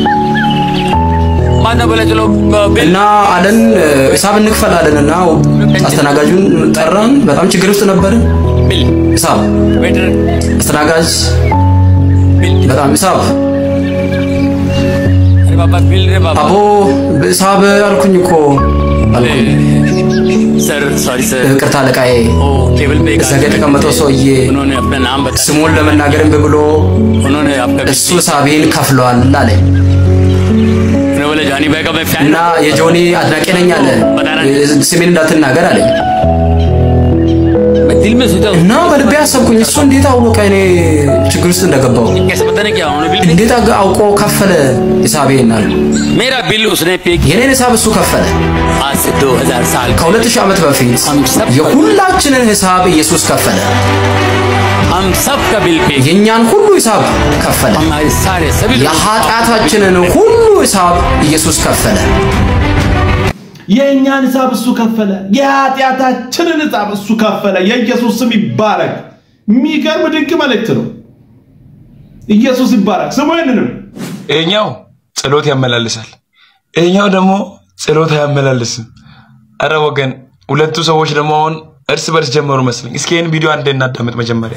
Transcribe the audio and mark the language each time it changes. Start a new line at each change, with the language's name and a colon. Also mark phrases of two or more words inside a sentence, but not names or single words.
Amharic: እና አለን ሂሳብ እንክፈላለንና አስተናጋጁን ጠራን በጣም ችግር ውስጥ ነበር ሂሳብ አስተናጋጅ በጣም ሂሳብ አቦ ሂሳብ አልኩኝ እኮ
English: sir sorry sir
Amharic: ይቅርታ ለቃዬ
Hindi: टेबल पे
Amharic: እዛ ጋር የተቀመጠው ሰውዬ
Hindi: उन्होंने अपना नाम बताया
Amharic: ስሙን ለመናገርም ብሎ
Hindi: उन्होंने आपका
Amharic: እሱ ሂሳቤን ከፍሏል አለኝ
Hindi: बोले जानी भाई का मैं फैन
Amharic: እና የጆኒ አድናቂ ነኝ አለ ስሜን እንዳትናገር አለኝ
Hindi: दिल में सोचा
Amharic: እና በልቤ አሰብኩኝ እሱ እንዴት አወቀ እኔ ችግር ውስጥ እንደገባው
Hindi: कैसे पता नहीं क्या उन्होंने बिल
Amharic: እንዴት አውቆ ከፈለ ሂሳቤን አለ
Hindi: मेरा बिल उसने पे
Amharic: የኔን ሂሳብ እሱ ከፈለ
Hindi: आज से 2000 साल
Amharic: ከ2000 ዓመት በፊት የሁላችንን ሂሳብ ኢየሱስ ከፈለ
Hindi: हम सब का बिल पे
Amharic: የኛን ሁሉ ሂሳብ ከፈለ
Hindi: हमारे सारे सभी
Amharic: የኃጢአታችንን ሁሉ ሂሳብ ኢየሱስ ከፈለ የኛን ሂሳብ እሱ ከፈለ የኃጢአታችንን ሂሳብ እሱ ከፈለ የኢየሱስ ስም ይባረክ የሚገርም ድንቅ መልእክት ነው ኢየሱስ ይባረክ ስሙ ይንንም እኛው ጸሎት ያመላልሳል እኛው ደግሞ ጸሎት ያመላልስም አረ ወገን ሁለቱ ሰዎች ደግሞ አሁን እርስ በርስ ጀመሩ መስለኝ እስኪ ይሄን ቪዲዮ አንዴ እናዳምጥ መጀመሪያ